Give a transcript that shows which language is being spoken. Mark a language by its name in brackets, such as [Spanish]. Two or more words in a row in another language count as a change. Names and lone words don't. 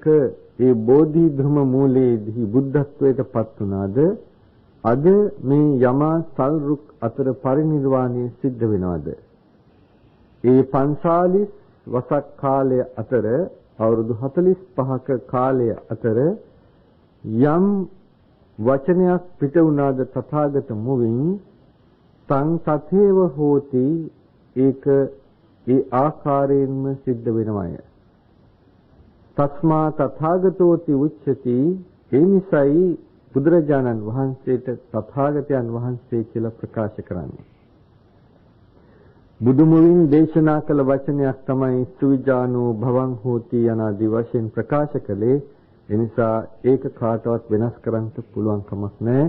[Sinhala] ඒ බෝධි ධර්ම මූලයේදී බුද්ධත්වයට පත් වුණාද අද මේ යමා සල් රුක් අතර පරිනිර්වාණය සිද්ධ වෙනවද ඒ 45 වසක් කාලය අතර අවුරුදු 45ක කාලය අතර යම් වචනයක් පිට වුණාද තථාගත මුවින් [Pali] තං තථේව හෝති [Sinhala] ඒක ඒ ආකාරයෙන්ම සිද්ධ වෙනවය. [Pali] තස්මා තථාගතෝති උච්චති [Sinhala] ඒ නිසයි බුදුරජාණන් වහන්සේට තථාගතයන් වහන්සේ කියලා ප්‍රකාශ කරන්නේ. බුදුමුවින් දේශනා කළ වචනයක් තමයි [Pali] සුවිජානෝ භවං හෝති [Sinhala] යනාදී වශයෙන් ප්‍රකාශ කළේ. එනිසා ඒක කාටවත් වෙනස් කරන්න පුළුවන් කමක් නැහැ.